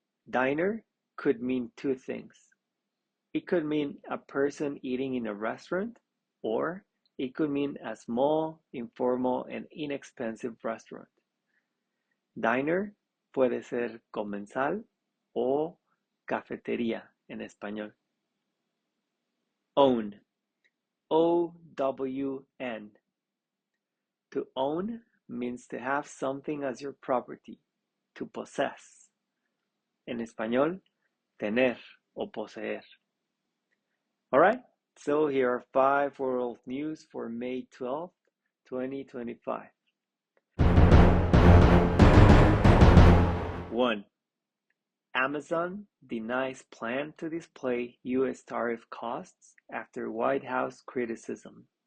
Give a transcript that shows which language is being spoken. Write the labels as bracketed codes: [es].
[en] Diner could mean two things. It could mean a person eating in a restaurant, or it could mean a small, informal, and inexpensive restaurant. [es] Diner puede ser comensal o cafetería en español. [en] Own. O-W-N. To own means to have something as your property, to possess. [es] En español, tener o poseer. [en] All right, so here are five world news for May 12th, 2025. 1. Amazon denies plan to display U.S. tariff costs after White House criticism.